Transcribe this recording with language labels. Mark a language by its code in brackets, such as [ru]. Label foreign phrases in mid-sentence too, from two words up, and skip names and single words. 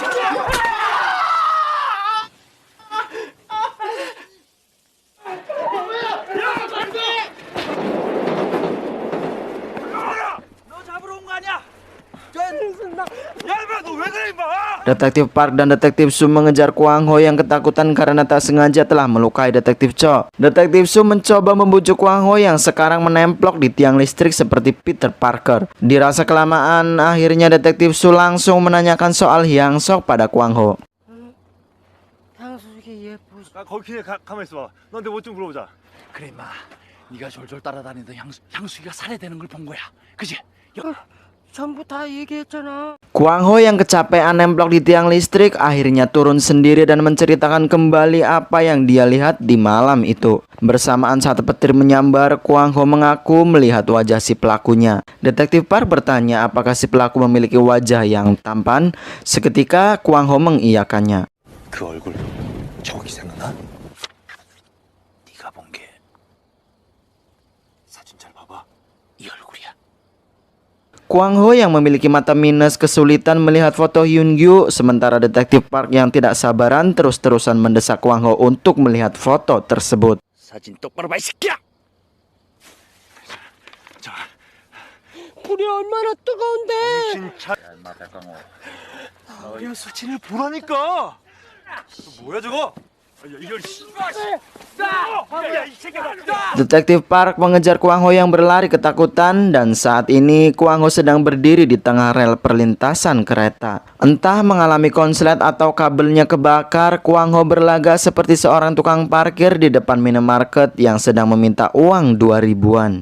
[id] Detektif Park dan Detektif Su mengejar Kwang Ho yang ketakutan karena tak sengaja telah melukai Detektif Cho. Detektif Su mencoba membujuk Kwang Ho yang sekarang menemplok di tiang listrik seperti Peter Parker. Dirasa kelamaan, akhirnya Detektif Su langsung menanyakan soal Hyang Sok pada Kwang Ho. [ko] 거기 가만히 있어봐. 너한테 뭐 좀 물어보자. 그래 임마, 네가 졸졸 따라다니던 향수기가 살해되는 걸 본 거야, 그지? 전부 다 얘기했잖아. [id] Kwang Ho yang kecapean nemplok di tiang listrik akhirnya turun sendiri dan menceritakan kembali apa yang dia lihat di malam itu. Bersamaan saat petir menyambar, Kwang Ho mengaku melihat wajah si pelakunya. Detektif Park bertanya apakah si pelaku memiliki wajah yang tampan. Seketika Kwang Ho mengiyakannya. [ko] 그 얼굴 저기 생각나? 네가 본 게 사진 잘 봐봐. 이 얼굴이야. [id] Kwang Ho yang memiliki mata minus kesulitan melihat foto Hyun Gyu, sementara Detektif Park yang tidak sabaran terus-terusan mendesak Kwang Ho untuk melihat foto tersebut. [ko] 사진 똑바로 봐, 이 새끼야. 자, 불이 얼마나 뜨거운데. 진짜. 야, 임마 백강호. 야, 사진을 보라니까. 뭐야 저거? [id] Detektif Park mengejar Kwang Ho yang berlari ketakutan dan saat ini Kwang Ho sedang berdiri di tengah rel perlintasan kereta. Entah mengalami konslet atau kabelnya kebakar, Kwang Ho berlaga seperti seorang tukang parkir di depan minimarket yang sedang meminta uang 2.000-an.